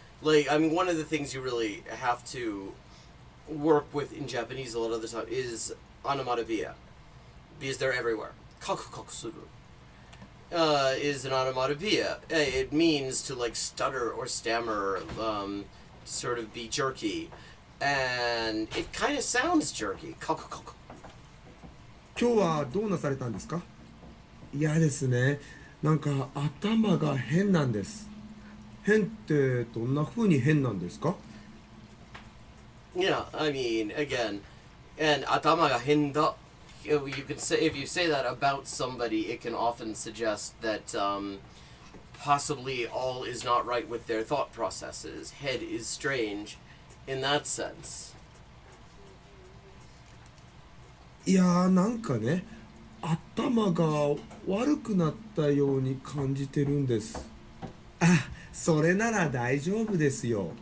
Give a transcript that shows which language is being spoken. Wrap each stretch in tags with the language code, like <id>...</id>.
<en>Like, I mean, one of the things you really have to work with in Japanese a lot of the time is onomatopoeia, because they're everywhere. Kakukakusuru is an onomatopoeia. It means to, like, stutter or stammer, sort of be jerky, and it kind of sounds jerky.</en> <ja>今日はどうなされたんですか？いやですね、なんか頭が変なんです。変ってどんな風に変なんですか？</ja> <en>Yeah, I mean, again, and atama ga henda. You could say, if you say that about somebody, it can often suggest that possibly all is not right with their thought processes. Head is strange in that sense.</en> <ja>いやーなんかね、頭が悪くなったように感じてるんです。あ、それなら大丈夫ですよ。</ja>